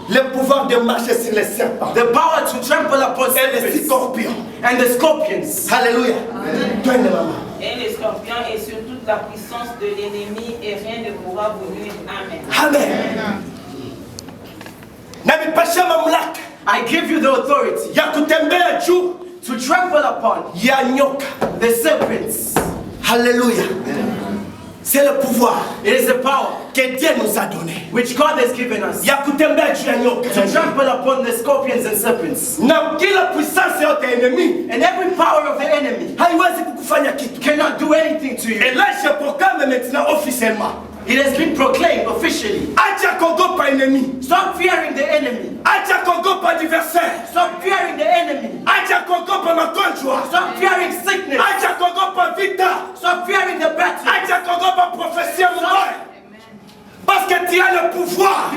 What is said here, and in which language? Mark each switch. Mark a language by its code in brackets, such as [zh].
[fr] Le pouvoir de marcher sur les serpents [en] The power to trample upon [fr] et les [en] serpents [fr] scorpions. [en] and the scorpions. [sw] Alléluia. Twende mama. [fr] Et les scorpions et sur toute la puissance de l'ennemi et rien ne pourra vous nuire. Amen. [sw] Amen. Namipasha mamlaka [en] I give you the authority [sw] ya kutembea juu [en] to trample upon [sw] ya nyoka. [en] the serpents. [fr] Alléluia. C'est le pouvoir [en] It is the power [fr] que Dieu nous a donné. [en] which God has given us [sw] Ya kutembea juu ya nyoka. [en] to trample upon the scorpions and serpents. [sw] Na kila puissance yote ya enemy [en] And every power of the enemy [sw] haiwezi kukufanya kitu. [en] cannot do anything to [fr] Et [en] you. [fr] là je proclame maintenant officiellement. [en] It has been proclaimed officially. [sw] Acha kuogopa enemy. [en] Stop fearing the enemy. [sw] Acha kuogopa adversaire. [en] Stop fearing the enemy. [sw] Acha kuogopa magonjwa. [en] Stop fearing sickness. [sw] Acha kuogopa vita. [en] Stop fearing the battle. [sw] Acha kuogopa prophétie mbaya. [fr] Parce que tu as le pouvoir